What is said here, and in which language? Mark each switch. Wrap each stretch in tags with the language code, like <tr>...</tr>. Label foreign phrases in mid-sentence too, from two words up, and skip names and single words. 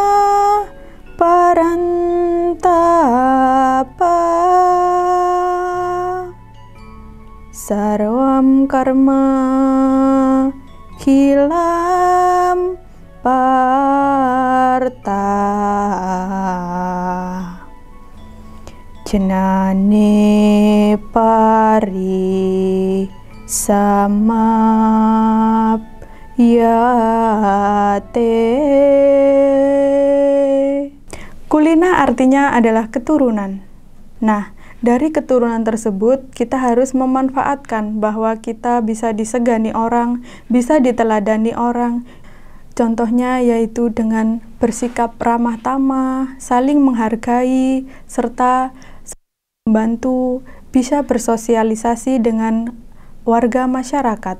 <sa>Parantapa Sarvam Karma Khilam Parta Jnane Pari Samap Yate.</sa> <id>Kulina artinya adalah keturunan. Nah, dari keturunan tersebut kita harus memanfaatkan bahwa kita bisa disegani orang, bisa diteladani orang. Contohnya yaitu dengan bersikap ramah tamah, saling menghargai, serta membantu, bisa bersosialisasi dengan warga masyarakat.</id>